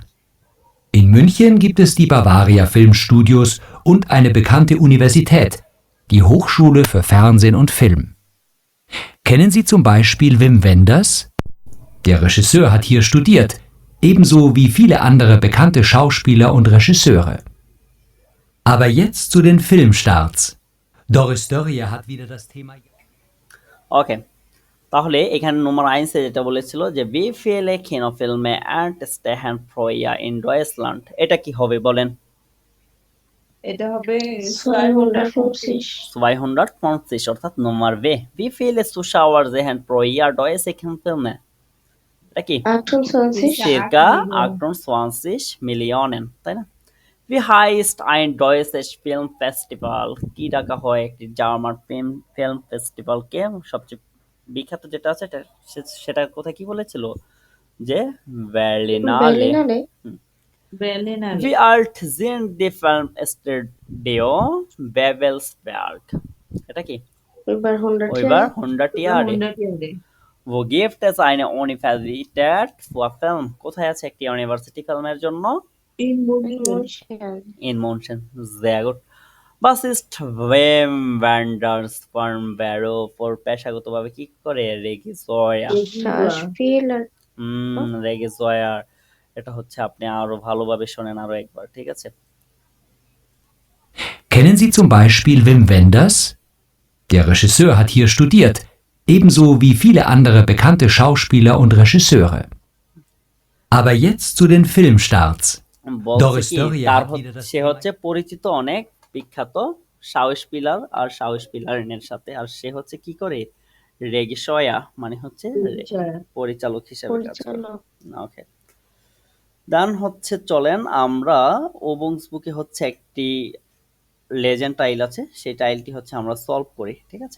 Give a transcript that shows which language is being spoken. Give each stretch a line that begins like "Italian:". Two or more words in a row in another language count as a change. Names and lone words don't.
German: In München gibt es die Bavaria Filmstudios und eine bekannte Universität, die Hochschule für Fernsehen und Film. Kennen Sie zum Beispiel Wim Wenders? Der Regisseur hat hier studiert, ebenso wie viele andere bekannte Schauspieler und Regisseure. Aber jetzt zu den Filmstarts. Doris Dörrie hat wieder das Thema.
Bangla: ওকে, তাহলে এখানে নম্বর 1 যেটা বলেছিল যে
German: wie viele Kinofilme entstehen pro Jahr in Deutschland,
Bangla: এটা কি হবে বলেন? এটা হবে 250. 250 অর্থাৎ নম্বর B.
German: Wie viele Zuschauer sehen pro Jahr deutsche Kinofilme?
Bangla: এটা কি? 28.
German: Circa 28 Millionen,
Bangla: তাই না?
German: Wie heißt ein deutsches Filmfestival?
Bangla: কি ডাকা হয় একটি জার্মান ফিল্ম ফেস্টিভ্যালকে? সবচেয়ে বিখ্যাত যেটা আছে সেটা কোথায় কি বলেছিল? যে Berlinale. Berlinale. Berlinale.
German: Wie alt sind die Filmstudio Babelsberg?
Bangla: এটা কি?
German: Über 100 Über Jahre. 100 Jahre. 100 Jahre. Wo gibt es eine Universität für Film?
Bangla: কোথায় আছে একটি ইউনিভার্সিটি ফিল্মের জন্য?
German: In In München. München. In München. Sehr gut. Was ist Wim Wenders von Beruf
Bangla: পেশাগতভাবে কি করে? রেগিসয়ার। Schauspieler. রেগিসয়ার। এটা হচ্ছে আপনি আরো ভালোভাবে শোনেন আরো একবার, ঠিক আছে?
German: Kennen Sie zum Beispiel Wim Wenders? Der Regisseur hat hier studiert, ebenso wie viele andere bekannte Schauspieler und Regisseure. Aber jetzt zu den Filmstarts.
Bangla: বলছে Doris কি Dörrie তার
German: hat wieder das
Bangla: সে হচ্ছে পরিচিত অনেক বিখ্যাত শাউসপিলার আর শাউসপিলারিনের সাথে, আর সে হচ্ছে কি করে? রেগিসয়া মানে হচ্ছে পরিচালক হিসেবে কাজ করে। পরিচালক। ওকে, দেন হচ্ছে চলেন আমরা ওবংস বুকে হচ্ছে একটি লেজেন্ড টাইল আছে, সেই টাইলটি হচ্ছে আমরা সলভ করি, ঠিক আছে?